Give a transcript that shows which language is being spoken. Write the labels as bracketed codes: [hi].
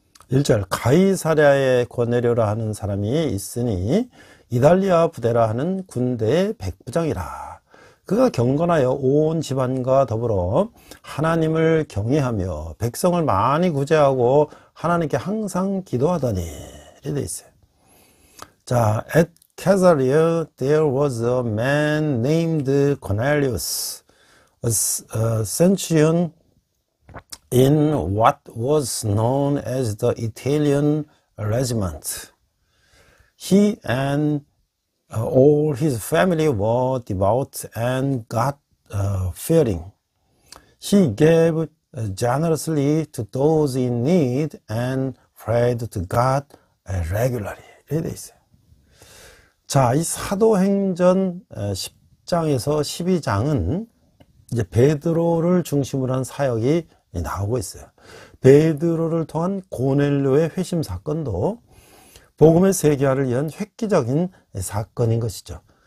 [ko] 1절 가이사랴에 고넬료라 하는 사람이 있으니 이달리아 부대라 하는 군대의 백부장이라. 그가 경건하여 온 집안과 더불어 하나님을 경외하며 백성을 많이 구제하고 하나님께 항상 기도하더니 이렇게 돼 있어요. [en] 자, at Caesarea there was a man named Cornelius, a centurion in what was known as the Italian regiment. He and all his family were devout and God-fearing. He gave generously to those in need and prayed to God regularly. [ko] 이렇게 돼 있어요. 자, 이 사도행전 10장에서 12장은 이제 베드로를 중심으로 한 사역이 나오고 있어요. 베드로를 통한 고넬료의 회심 사건도 복음의 세계화를 위한 획기적인 사건인 것이죠.